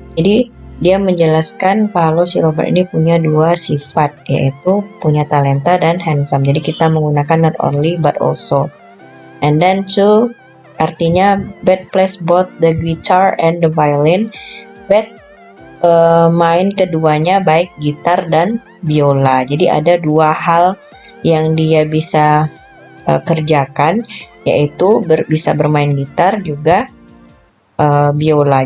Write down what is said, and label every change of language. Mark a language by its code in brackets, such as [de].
[id] Jadi dia menjelaskan kalau si Robert ini punya dua sifat, yaitu punya talenta dan handsome. Jadi kita menggunakan not only but also. [en] And then two, artinya Beth plays both the guitar and the violin. [id] Beth main keduanya, baik gitar dan biola. Jadi ada dua hal yang dia bisa kerjakan, yaitu bisa bermain gitar juga biola.